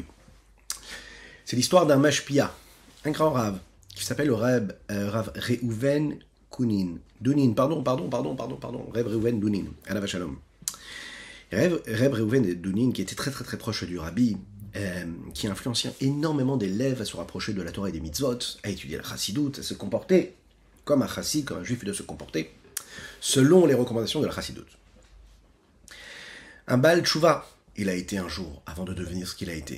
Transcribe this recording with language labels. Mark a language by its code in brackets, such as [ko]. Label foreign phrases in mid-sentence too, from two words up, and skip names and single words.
[fr] C'est l'histoire d'un mashpia, un grand rave, qui s'appelle le Rav Reuven Dunin, Rav Reuven Dunin, [he] עליו השלום. [fr] Rav Reuven Dunin, qui était très très très proche du rabbi, qui influençait énormément d'élèves à se rapprocher de la Torah et des mitzvot, à étudier la chassidout, à se comporter comme un chassid, comme un juif doit se comporter, selon les recommandations de la chassidout. Un [he] בעל תשובה, [fr] il a été un jour, avant de devenir ce qu'il a été.